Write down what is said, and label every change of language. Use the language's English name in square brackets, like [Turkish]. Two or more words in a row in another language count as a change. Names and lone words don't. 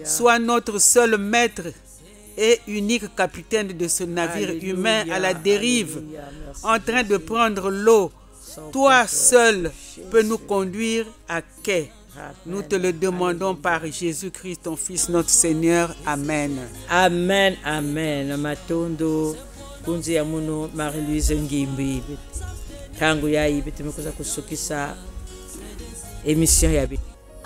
[French] Sois notre seul maître et unique capitaine de ce navire humain à la dérive, en train de prendre l'eau Toi seul peux nous conduire à quai. Nous te le demandons par Jésus-Christ, ton Fils, notre Seigneur. Amen. Amen, amen. [Kituba (Democratic Republic of Congo)] Matondo kunzi ya muno Marie-Louise Ngimbi. Tangu ya ibi tumekuza kusukisa emission ya